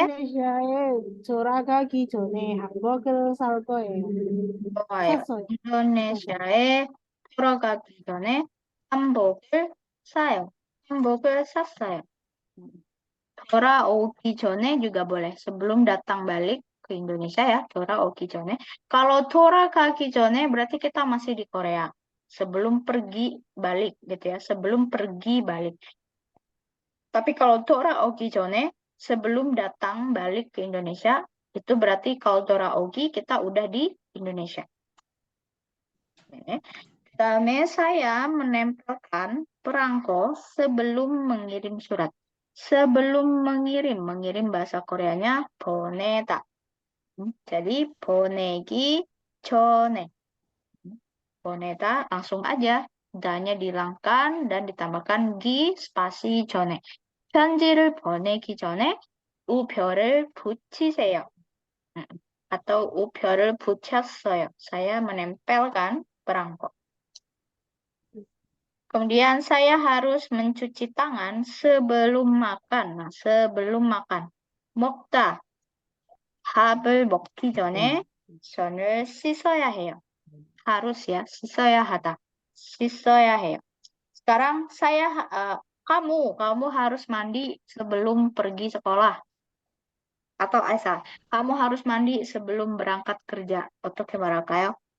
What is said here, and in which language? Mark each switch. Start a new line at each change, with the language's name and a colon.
Korean: 인도네시아에 돌아가기 전에 hamburger 살 거예요. 좋아요. 샀어요. 인도네시아에 돌아가기 전에 한복을 사요. 한복을 샀어요. 돌아오기 전에
Indonesian: juga boleh. sebelum datang balik ke Indonesia ya, 돌아오기 전에. Kalau
Korean: 돌아가기 전에
Indonesian: berarti kita masih di Korea. Sebelum pergi balik gitu ya, sebelum pergi balik. Tapi kalau
Korean: 돌아오기 전에
Indonesian: sebelum datang balik ke Indonesia, itu berarti kalau
Korean: 돌아오기
Indonesian: kita udah di Indonesia. Oke. Kami saya menempelkan perangko sebelum mengirim surat. Sebelum mengirim bahasa Koreanya
Korean: 보내다.
Indonesian: Jadi
Korean: 보내기 전에. 보내다
Indonesian: langsung aja. danya dihilangkan dan ditambahkan gi spasi 전에.
Korean: 편지를 보내기 전에 우표를 붙이세요. atau 우표를 붙였어요.
Indonesian: saya menempelkan perangko. Kemudian saya harus mencuci tangan sebelum makan. Nah, sebelum makan.
Korean: 먹다. 밥을 먹기 전에 손을 씻어야 해요.
Indonesian: harus ya,
Korean: 씻어야 하다. 씻어야 해요.
Indonesian: Sekarang kamu harus mandi sebelum pergi sekolah. Atau Aisyah, kamu harus mandi sebelum berangkat kerja.
Korean: 어떻게 말할까요?